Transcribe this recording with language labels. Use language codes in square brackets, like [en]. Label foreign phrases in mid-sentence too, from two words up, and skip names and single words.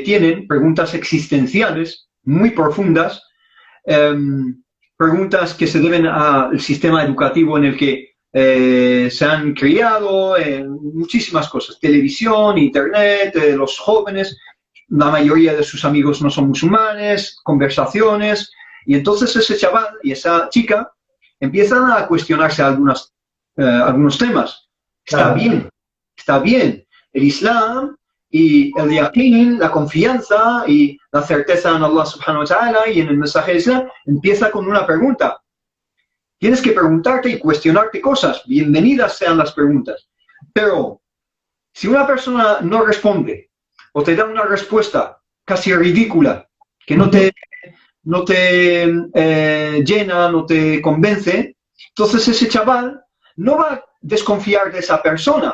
[es] tienen, preguntas existenciales muy profundas, preguntas que se deben al sistema educativo en el que se han criado, muchísimas cosas, televisión, internet, los jóvenes, la mayoría de sus amigos no son musulmanes, conversaciones, y entonces ese chaval y esa chica empiezan a cuestionarse algunos temas. Está bien. El Islam y el yaqeen, la confianza y la certeza en Allah [ar] سبحانه وتعالى [es] y en el mensaje de Islam, empieza con una pregunta. Tienes que preguntarte y cuestionarte cosas. Bienvenidas sean las preguntas. Pero si una persona no responde o te da una respuesta casi ridícula, que no te llena, no te convence, entonces ese chaval no va a desconfiar de esa persona.